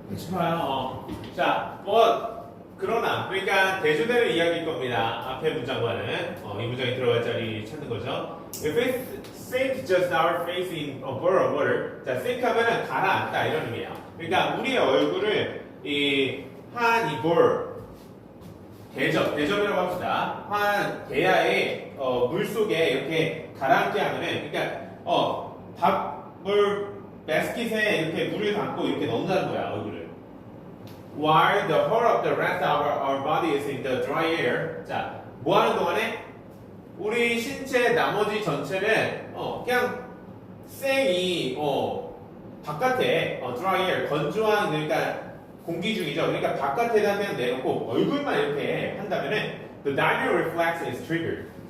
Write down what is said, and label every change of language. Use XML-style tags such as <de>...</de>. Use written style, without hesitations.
<ko>좋아요. 자, 그러나 그러니까 대조되는 이야기일 겁니다. 앞에 문장과는 이 문장이 들어갈 자리 찾는 거죠.</ko> <en>If it sink just our face in a bowl of water.</en> <ko>자, sink 하면은 가라앉다 이런 의미예요. 그러니까 우리의 얼굴을 이 볼 대접이라고 합시다. 한 대야에 물 속에 이렇게 가라앉게 하면은 그러니까 밥물 바스킷에 이렇게 물을 담고 이렇게 넣는다는 거야 얼굴을.</ko> <en>While the whole of the rest of our body is in the dry air.</en> <ko>자, 뭐 하는 동안에 우리 신체 나머지 전체는 그냥 생이 바깥에 dry air 건조한 그러니까 공기 중이죠. 그러니까 바깥에다 그냥 내놓고 얼굴만 이렇게 한다면은</ko> <en>the diving reflex is triggered.</en>